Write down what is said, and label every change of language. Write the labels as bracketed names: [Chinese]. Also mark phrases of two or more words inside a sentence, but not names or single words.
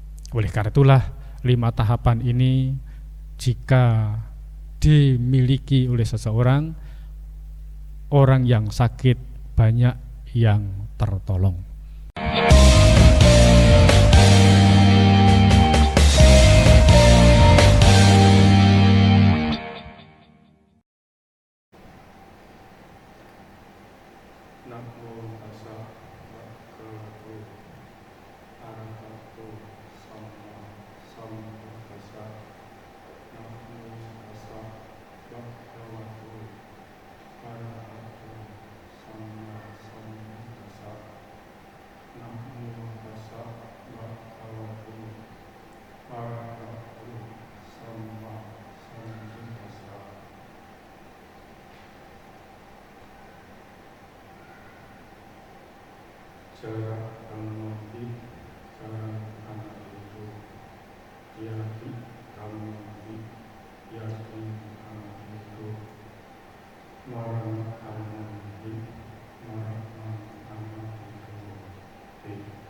[Indonesian] Oleh karena itulah 5 tahapan ini jika dimiliki oleh seseorang, orang yang sakit banyak yang tertolong. [Pali] Namo tassa bhagavato arahato sama sambuddhassa. Namo tassa bhagavato arahato sama sambuddhassa. Namo tassa bhagavato arahato sama sambuddhassa. [Indonesian] Jarak kamu jalan anak itu, yati kamu yati anak itu, marah kamu marah anak itu.